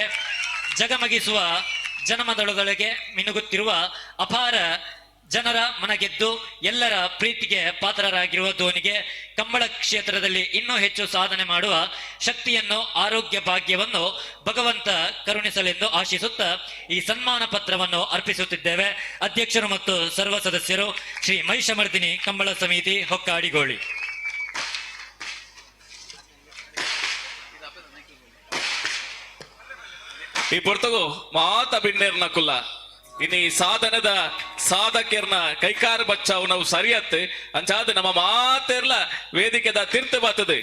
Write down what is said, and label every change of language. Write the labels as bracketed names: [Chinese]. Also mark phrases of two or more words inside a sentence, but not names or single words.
[Kannada] ಜಗಮಗಿಸುವ ಜನಮದಳದೊಳಗೆ ಮಿನುಗುತ್ತಿರುವ ಅಪಾರ ಜನರ ಮನಗೆದ್ದು ಎಲ್ಲರ ಪ್ರೀತಿಗೆ ಪಾತ್ರರಾಗಿರುವ ಧೋನಿಗೆ ಕಂಬಳ ಕ್ಷೇತ್ರದಲ್ಲಿ ಇನ್ನೂ ಹೆಚ್ಚು ಸಾಧನೆ ಮಾಡುವ ಶಕ್ತಿಯನ್ನು, ಆರೋಗ್ಯ ಭಾಗ್ಯವನ್ನು ಭಗವಂತ ಕರುಣಿಸಲೆಂದು ಆಶಿಸುತ್ತಾ ಈ ಸನ್ಮಾನ ಪತ್ರವನ್ನು ಅರ್ಪಿಸುತ್ತಿದ್ದೇವೆ. ಅಧ್ಯಕ್ಷರು ಮತ್ತು ಸರ್ವ ಸದಸ್ಯರು ಶ್ರೀ ಮಹಿಷಮರ್ದಿನಿ ಕಂಬಳ ಸಮಿತಿ ಹೊಕ್ಕಾಡಿಗೋಳಿ. [Tulu] ಈ ಪುರ್ತಗು ಮಾತ ಬಿಣ್ಣೇರ್ನ ಕುಲ್ಲ ಇನಿ ಸಾಧನದ ಸಾಧಕರ್ನ ಕೈಕಾರ ಬಚ್ಚಾವು ನಾವು ಸರಿಯತ್ತೆ ಅಂಚಾದ ನಮ್ಮ ಮಾತೆರ್ಲ ವೇದಿಕೆದ ತೀರ್ಥ ಬರ್ತದೆ.